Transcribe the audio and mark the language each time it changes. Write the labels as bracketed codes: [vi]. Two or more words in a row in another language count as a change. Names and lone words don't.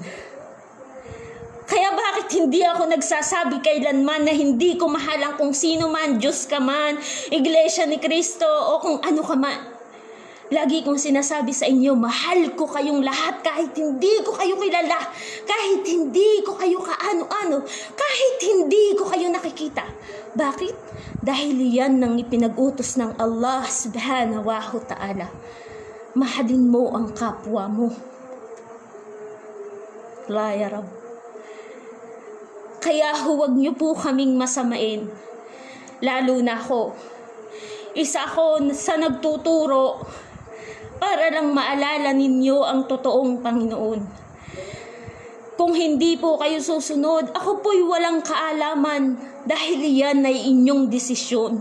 [tl] Kaya bakit hindi ako nagsasabi kailanman na hindi ko mahal ang kung sino man, Diyos ka man, Iglesia ni Cristo o kung ano ka man. Lagi kong sinasabi sa inyo, mahal ko kayong lahat kahit hindi ko kayo kilala, kahit hindi ko kayo kaano-ano, kahit hindi ko kayo nakikita. Bakit? Dahil yan nang ipinag-utos ng Allah [ar] سبحانه وتعالى. [tl] Mahalin mo ang kapwa mo. [ar] لا يا رب. [tl] Kaya huwag niyo po kaming masamain. Lalo na ako. Isa ako sa nagtuturo para lang maalala ninyo ang totoong Panginoon. Kung hindi po kayo susunod, ako po'y walang kaalaman dahil yan ay inyong desisyon.